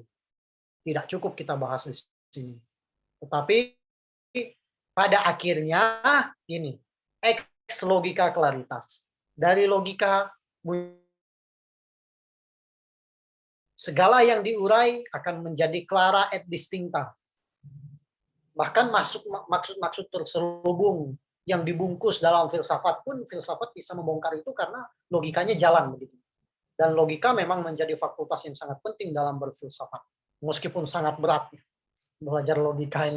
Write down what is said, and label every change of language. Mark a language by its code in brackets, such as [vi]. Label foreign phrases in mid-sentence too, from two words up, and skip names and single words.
[id] Tidak cukup kita bahas di sini. Tetapi pada akhirnya ini, [la] ex logika claritas. [id] Dari logika segala yang diurai akan menjadi [la] clara et distincta. [id] Bahkan maksud-maksud terselubung yang dibungkus dalam filsafat pun, filsafat bisa membongkar itu karena logikanya jalan begitu. Dan logika memang menjadi fakultas yang sangat penting dalam berfilsafat. Meskipun sangat berat belajar logika ini.